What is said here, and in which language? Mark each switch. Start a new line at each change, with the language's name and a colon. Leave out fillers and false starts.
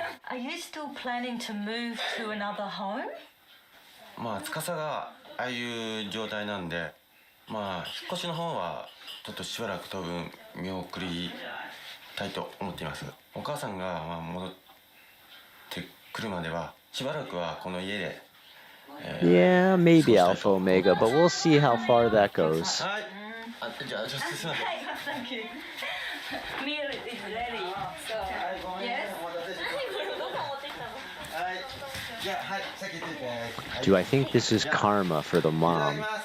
English: Are you still planning to move to another home?
Japanese: まあ司がああいう状態なんで、まあ引っ越しの方はちょっとしばらく当分見送りたいと思っています。お母さんが戻ってくるまではしばらくはこの家で。
English: Yeah, maybe Alpha Omega, but we'll see how far that goes.
Japanese: はい。じゃあすいません。
English: Thank you. Meal is ready. So, yes. Do I think this is karma for the mom?